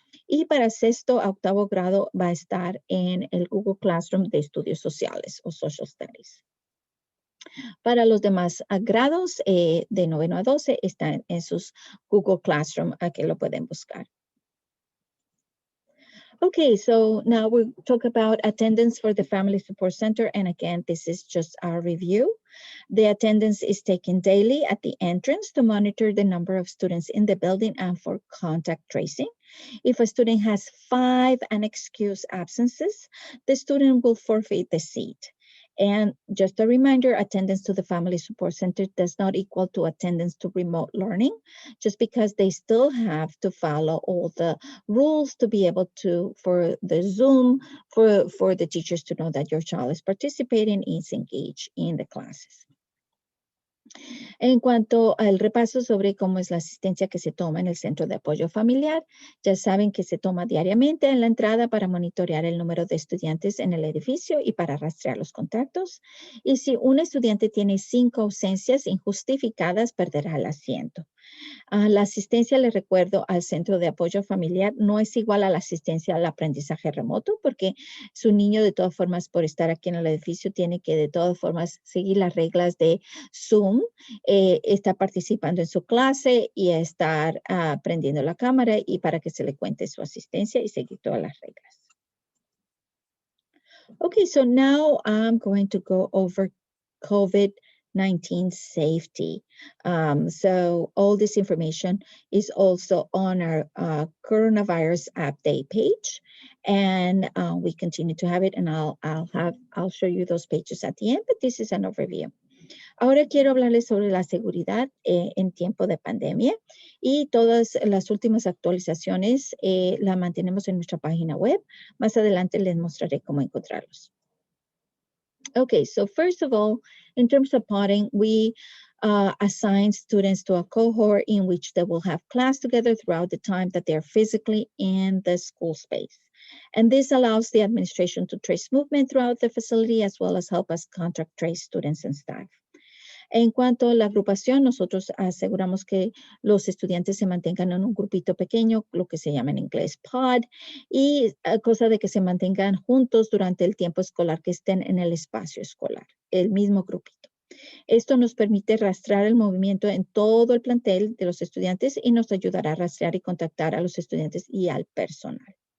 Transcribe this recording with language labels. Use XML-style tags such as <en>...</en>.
<es>Y para 6º a 8º grado va a estar en el Google Classroom de estudios sociales o social studies. Para los demás grados, de noveno a 12, están en sus Google Classroom, que lo pueden buscar.</es> <en>Okay, so now we'll talk about attendance for the Family Support Center. And again, this is just our review. The attendance is taken daily at the entrance to monitor the number of students in the building and for contact tracing. If a student has 5 unexcused absences, the student will forfeit the seat. And just a reminder, attendance to the Family Support Center does not equal to attendance to remote learning, just because they still have to follow all the rules to be able to, for the Zoom, for the teachers to know that your child is participating, is engaged in the classes.</en> <es>En cuanto al repaso sobre cómo es la asistencia que se toma en el Centro de Apoyo Familiar, ya saben que se toma diariamente en la entrada para monitorear el número de estudiantes en el edificio y para rastrear los contactos. Y si un estudiante tiene 5 ausencias injustificadas, perderá el asiento. La asistencia, les recuerdo, al Centro de Apoyo Familiar no es igual a la asistencia al aprendizaje remoto, porque su niño, de todas formas, por estar aquí en el edificio, tiene que, de todas formas, seguir las reglas de Zoom, estar participando en su clase y estar prendiendo la cámara y para que se le cuente su asistencia y seguir todas las reglas.</es> <en>Okay, so now I'm going to go over COVID-19 safety. So all this information is also on our coronavirus update page, and we continue to have it. And I'll show you those pages at the end. But this is an overview.</en> <es>Ahora quiero hablarles sobre la seguridad en tiempo de pandemia y todas las últimas actualizaciones las mantenemos en nuestra página web. Más adelante les mostraré cómo encontrarlos.</es> <en>Okay, so first of all, in terms of potting, we assign students to a cohort in which they will have class together throughout the time that they're physically in the school space. And this allows the administration to trace movement throughout the facility as well as help us contact trace students and staff.</en> <es>En cuanto a la agrupación, nosotros aseguramos que los estudiantes se mantengan en un grupito pequeño, lo que se llama en inglés pod, y cosa de que se mantengan juntos durante el tiempo escolar, que estén en el espacio escolar, el mismo grupito. Esto nos permite rastrear el movimiento en todo el plantel de los estudiantes y nos ayudará a rastrear y contactar a los estudiantes y al personal.</es>